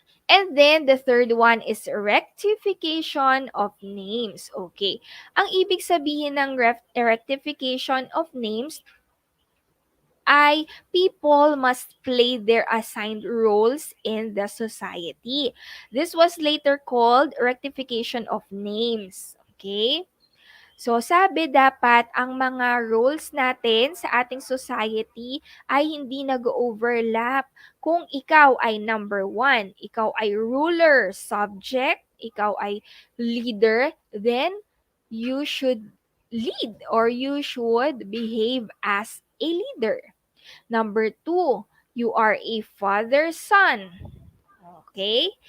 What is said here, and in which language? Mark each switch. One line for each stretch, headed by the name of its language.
English: And then, the third one is rectification of names. Okay.
Filipino: Ang ibig sabihin ng
English: rectification of names ay people must play their assigned roles in the society. This was later called rectification of names. Okay?
Filipino: So, sabi dapat ang mga roles natin sa ating society ay hindi nag-overlap. Kung ikaw ay
English: number 1, ikaw ay ruler, subject, ikaw ay leader, then you should lead or you should behave as a leader. Number 2, you are a father, son. Okay?